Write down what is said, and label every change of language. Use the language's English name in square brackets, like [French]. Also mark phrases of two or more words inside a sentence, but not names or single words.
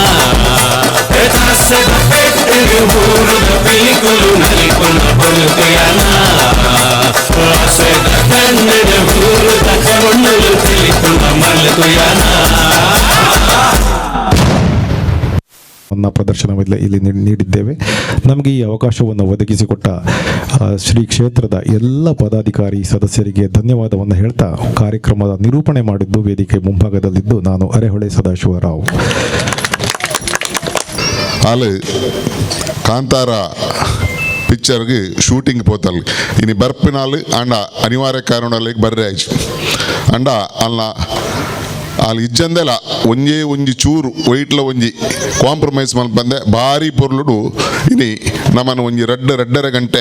[Tulu] ದಾಸದ ಪೆಟ್ಟರು ಊರುದ ಪಿಲಿಕುಲು ನಲಿಪುನ ಪೊರ್ಲು ಯಾನ ಆಸೆದ ಕಣ್ಣರು ಊರುದ ಪೊಣ್ಣುಲು ತಿಳಿಪುನ ಮರ್ಲು ಯಾನ [Kannada] ಪ್ರದರ್ಶನವಿಲ್ಲ ಇಲ್ಲಿ ನೀಡಿದ್ದೇವೆ. ನಮಗೆ ಈ ಅವಕಾಶವನ್ನು ಒದಗಿಸಿಕೊಟ್ಟ ಶ್ರೀ ಕ್ಷೇತ್ರದ ಎಲ್ಲ ಪದಾಧಿಕಾರಿ ಸದಸ್ಯರಿಗೆ ಧನ್ಯವಾದವನ್ನು ಹೇಳ್ತಾ ಕಾರ್ಯಕ್ರಮದ ನಿರೂಪಣೆ ಮಾಡಿದ್ದು ವೇದಿಕೆ ಮುಂಭಾಗದಲ್ಲಿದ್ದು ನಾನು ಅರೆಹೊಳೆ ಸದಾಶಿವರಾವ್. [Tulu] ಆಲು ಕಾಂತಾರ ಪಿಕ್ಚರ್ಗೆ ಶೂಟಿಂಗ್ ಪೋತಲ್ ಇನಿ ಬರ್ಪಿನಾಲು ಅಂಡ ಅನಿವಾರ್ಯ ಕಾರಣಗಳಿಗೆ ಬರ್ರೆ ಆಯ್ತು ಅಂಡ ಅಲ್ಲ ಅಲ್ಲಿ ಇಜ್ಜಂದೆಲ್ಲ ಒಂಜೇ ಒಂಜಿ ಚೂರು ವೈಟ್ಲ ಒಂಜಿ ಕಾಂಪ್ರಮೈಸ್ ಮಲ್ಪಂದೆ ಭಾರಿ ಪೊರ್ಲುಡು ಇನಿ ನಮ್ಮನ್ನು ಒಂಜಿ ರೆಡ್ಡರ ಗಂಟೆ